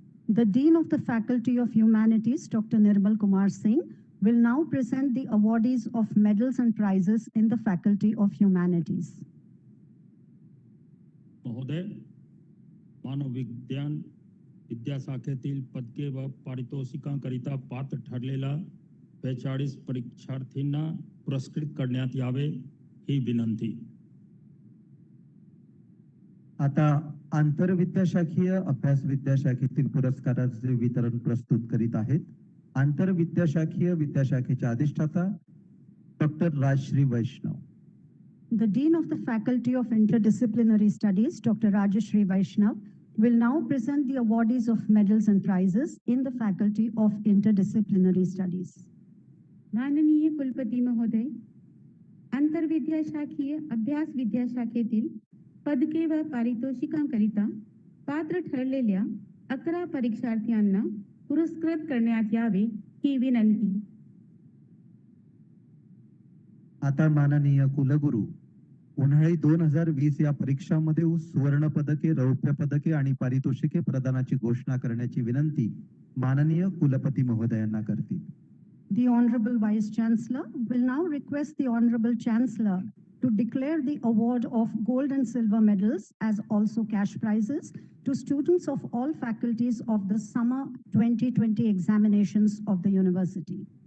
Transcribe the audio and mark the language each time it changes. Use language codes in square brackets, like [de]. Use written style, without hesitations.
[en] The Dean of the Faculty of Humanities, Dr. Nirmal Kumar Singh, will now present the awardees of medals and prizes in the Faculty of Humanities. [mr] महोदय, मानव विज्ञान विद्याशाखेतील पदके व पारितोषिकांकरिता पात्र ठरलेल्या 42 परीक्षार्थींना पुरस्कृत करण्यात यावे ही विनंती. आता आंतरविद्याशाखीय अभ्यास विद्याशाखेतील पुरस्काराचे वितरण प्रस्तुत करीत आहेत आंतरविद्याशाखीय विद्याशाखेच्या अधिष्ठाता doctor Rajshri Vaishnav. [en] The Dean of the Faculty of Interdisciplinary Studies, Dr. Rajashri Vaishnav, will now present the awardees of medals and prizes in the Faculty of Interdisciplinary Studies. [mr] माननीय कुलपती महोदय, आंतरविद्याशाखीय अभ्यास विद्याशाखेतील पदके व पारितोषिकांकरिता पात्र ठरलेल्या 11 परीक्षार्थ्यांना पुरस्कृत करण्यात यावे ही विनंती. आता माननीय कुलगुरू उन्हाळी 2020 या परीक्षांमध्ये सुवर्ण पदके, रौप्य पदके आणि पारितोषिके प्रदानाची घोषणा करण्याची विनंती माननीय कुलपती महोदयांना करतील. [en] The Honorable Vice Chancellor will now request the Honorable Chancellor to declare the award of gold and silver medals as also cash prizes to students of all faculties of the summer 2020 examinations of the university.